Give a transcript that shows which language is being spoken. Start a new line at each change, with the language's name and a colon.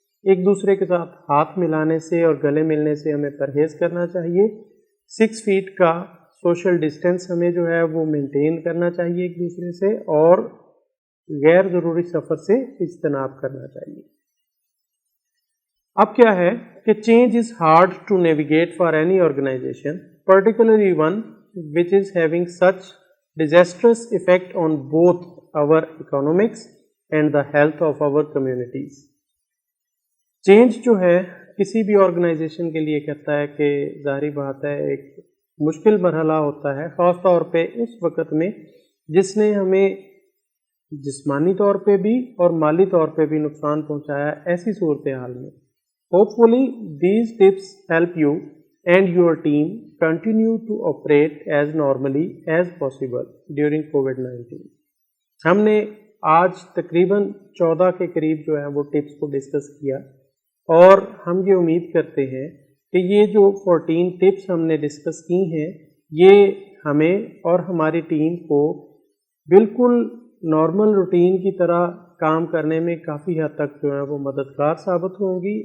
Urdu: ایک دوسرے کے ساتھ ہاتھ ملانے سے اور گلے ملنے سے ہمیں پرہیز کرنا چاہیے. 6 فیٹ کا سوشل ڈسٹینس ہمیں جو ہے وہ مینٹین کرنا چاہیے ایک دوسرے سے, اور غیر ضروری سفر سے اجتناب کرنا چاہیے. اب کیا ہے کہ
English: Change is hard to navigate for any organization, particularly one which is having such disastrous effect on both our economics and the health of our communities.
Urdu: Change جو ہے کسی بھی آرگنائزیشن کے لیے کہتا ہے کہ ظاہری بات ہے ایک مشکل مرحلہ ہوتا ہے, خاص طور پہ اس وقت میں جس نے ہمیں جسمانی طور پہ بھی اور مالی طور پہ بھی نقصان پہنچایا ہے. ایسی صورتحال میں
English: hopefully these tips help you and your team continue to operate as normally as possible during COVID-19.
Urdu: ہم نے آج تقریباً 14 کے قریب جو ہے وہ ٹپس کو ڈسکس کیا, اور ہم یہ امید کرتے ہیں کہ یہ جو 14 ٹپس ہم نے ڈسکس کی ہیں یہ ہمیں اور ہماری ٹیم کو بالکل نارمل روٹین کی طرح کام کرنے میں کافی حد تک جو ہے وہ مددگار ثابت ہوں گی.